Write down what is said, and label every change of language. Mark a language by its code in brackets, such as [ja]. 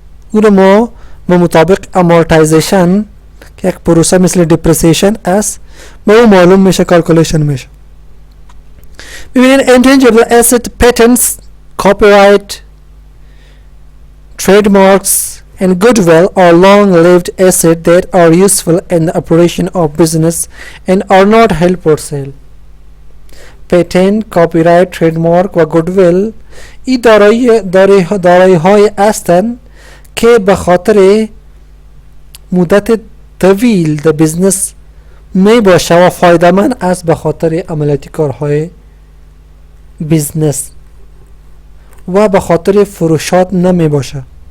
[fa] او رو ما به مطابق امورتایزیشن که یک پروسه مثل دیپریسیشن است به او معلوم میشه، کالکولیشن میشه. [en] ببینید intangible asset patents, copyright, trademarks and goodwill are long-lived assets that are useful in the operation of business and are not held for sale. [fa] پیتنت، کاپی تریدمارک و گودویل این دارایی های هستند که به خاطر مدت طویل در بیزنس می باشه و فایده مند است به خاطر عملیاتی کارهای بیزنس و به خاطر فروشات نمی باشه.